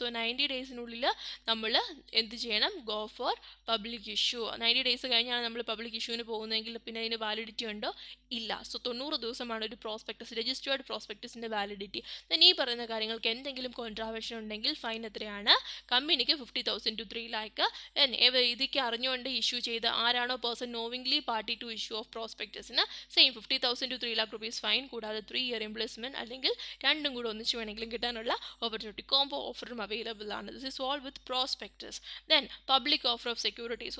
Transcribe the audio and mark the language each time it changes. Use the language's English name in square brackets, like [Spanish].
[Malayalam] So 90 ഡേയ്സിനുള്ളിൽ നമ്മൾ എന്ത് ചെയ്യണം? [English] Go for public issue. [Malayalam] 90 days കഴിഞ്ഞാണ് നമ്മൾ പബ്ലിക് ഇഷ്യൂവിന് പോകുന്നതെങ്കിൽ പിന്നെ അതിന് വാലിഡിറ്റി ഉണ്ടോ? ഇല്ല. സോ 90 ദിവസമാണ് ഒരു പ്രോസ്പെക്ടസ്, രജിസ്റ്റേർഡ് പ്രോസ്പെക്ടസിൻ്റെ വാലിഡിറ്റി. ദെൻ ഈ പറയുന്ന കാര്യങ്ങൾക്ക് എന്തെങ്കിലും കോൺട്രാവേഷൻ ഉണ്ടെങ്കിൽ ഫൈൻ എത്രയാണ്? കമ്പനിക്ക് 50,000 to 3 lakh. ഇതൊക്കെ അറിഞ്ഞുകൊണ്ട് ഇഷ്യൂ ചെയ്ത ആരാണോ person നോവിംഗ്ലി party to issue of പ്രോസ്പെക്ടസിന് same 50,000 to 3 lakh rupees fine, കൂടാതെ 3 year ഇംപ്ലിസ്മെൻറ്റ്, അല്ലെങ്കിൽ രണ്ടും കൂടെ ഒന്നിച്ച് വേണമെങ്കിലും കിട്ടാനുള്ള ഓപ്പർച്യൂണിറ്റി. കോംബോ ഓഫറും അവൈലബിൾ ആണ്. [English] This is all with prospectus. Then public offer of securities.